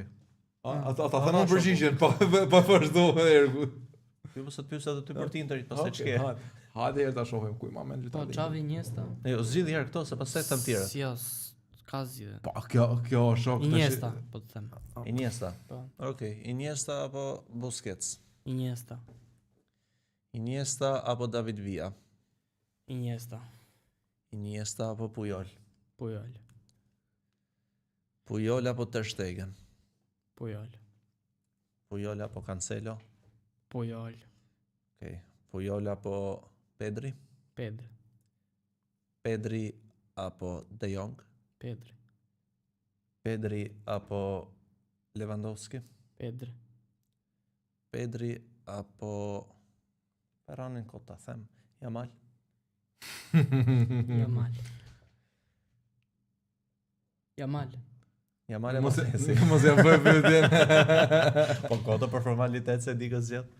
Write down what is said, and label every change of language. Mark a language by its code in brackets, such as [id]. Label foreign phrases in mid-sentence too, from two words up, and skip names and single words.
[sq] Ata thanë përgjigjen pa vazhdu ergu. Ti mos e pyes edhe ty për Tinderit, pastaj ç'ke. Hajde herë ta shohim ku i mamen lojtar. Po Xhavi Iniesta. Jo, zgjidh herë këto se pastaj them tjerë. Si ka zgjidhje. Po kjo shok tash. Iniesta, po të them. Iniesta. Po. Okej, Iniesta apo Busquets? Iniesta. Iniesta apo David Villa? Iniesta. Iniesta apo Puyol? Puyol. Puyol apo Ter Stegen? Puyol. Puyol apo Cancelo? Puyol. Okej. Puyol apo Pedri? Pedri. Pedri apo De Jong? Pedri. Pedri apo Lewandowski? Pedri. Pedri apo Ferranin ko ta them, Yamal? Yamal e mos ja bëj pyetjen. Po koto për formalitet se di kë zgjedh.